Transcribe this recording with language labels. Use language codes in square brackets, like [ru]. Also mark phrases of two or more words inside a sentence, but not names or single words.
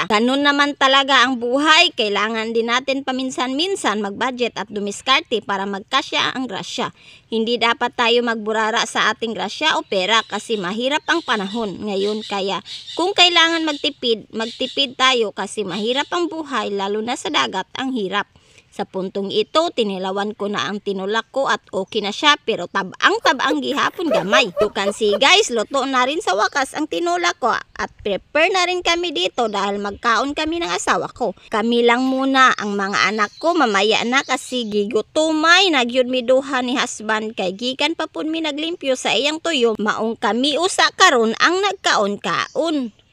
[tl] Ganun naman talaga ang buhay. Kailangan din natin paminsan-minsan mag-budget at dumiskarte para magkasya ang grasya. Hindi dapat tayo magburara sa ating grasya o pera kasi mahirap ang panahon ngayon. Kaya kung kailangan magtipid tayo kasi mahirap ang buhay lalo na sa dagat ang hirap. Sa puntong ito, tinilawan ko na ang tinulak ko at okay na siya pero [ceb] tabang gihapon gamay. [en] You can see guys, [tl] luto na rin sa wakas ang tinulak ko at prepare na rin kami dito dahil magkaon kami ng asawa ko. Kami lang muna ang mga anak ko mamaya na kasi [ceb] gigutumay nagyud mi duha ni husband kay gikan pa pud mi naglimpyo sa iyang tuyo maong kami usa karon ang nagkaon-kaon.